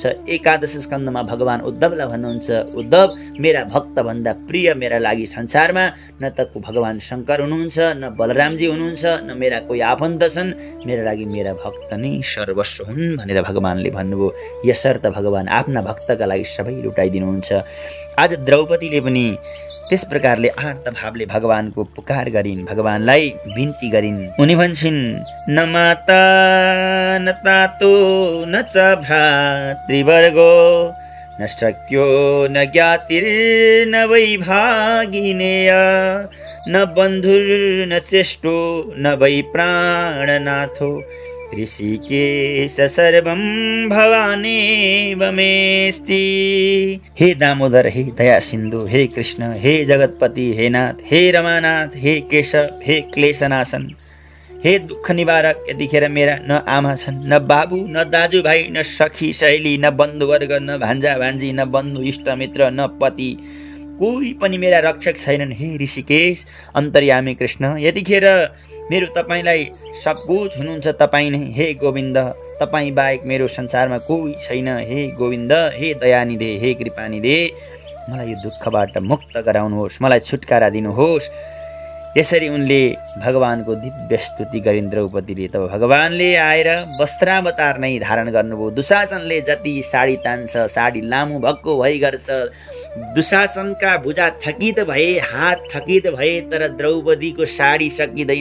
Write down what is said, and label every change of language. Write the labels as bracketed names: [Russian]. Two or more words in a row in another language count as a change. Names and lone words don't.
[Nepali] एकादश स्कन्धमा भगवान उद्धवलाई भन्नुहुन्छ, उद्धव, मेरा भक्तभन्दा प्रिय मेरा लागि संसारमा न त को भगवान शङ्कर हुनुहुन्छ, न बलरामजी हुनुहुन्छ, न मेरा कोही आफन्त छन्। मेरा लागि मेरा भक्त नै सर्वस्व हुन् भनेर भगवानले भन्नुभयो। यसर्थ भगवान आफ्ना भक्तका लागि सबै लुटाइदिनुहुन्छ। आज द्रौपदीले पनि त्यस प्रकारले आर्त भावले भगवानको पुकार गरिन्, भगवानलाई बिन्ती गरिन्। उनी भन्छन्, [Sanskrit] न माता न तातो न च भ्रातृवर्गो न शक्यो न ज्ञातिर्न वैभागिनेय न बन्धुर्न चेष्टो न वै प्राणनाथो ऋषिकेश सर्वं भवानेव मेस्ति। [Nepali] हे दामोदर, हे दया सिन्धु, हे कृष्ण, हे जगतपति, हे नाथ, हे रमानाथ, हे केशव, हे क्लेशनाशन, हे दुःख निवारक, यतिखेर मेरा न आमा छन्, न बाबु, न दाजुभाइ, न सखी सहेली, न बन्धुवर्ग, न भान्जा भान्जी, न बन्धु इष्टमित्र, न पति, कोही पनि मेरा रक्षक छैनन्। हे ऋषिकेश अन्तर्यामी कृष्ण, यतिखेर मेरो तपाईँलाई [Hindi] सब कुछ [Nepali] हुनुहुन्छ, तपाईँ नै। हे गोविन्द, तपाईँ बाहेक मेरो संसारमा कोही छैन। हे गोविन्द, हे दयानिधे, हे कृपानिधे, मलाई यो दुःखबाट मुक्त गराउनुहोस्, मलाई छुटकारा दिनुहोस्। यसरी उनले भगवानको दिव्य स्तुति गरिन् द्रौपदीले। तब भगवानले आएर वस्त्रावतार नै धारण गर्नुभयो। दुशासनले जति साडी तान्छ, साडी लामो भक्को भइ गर्छ। दुशासनका भुजा थकित भए, हात थकित भए, तर द्रौपदीको साडी सकिँदैन।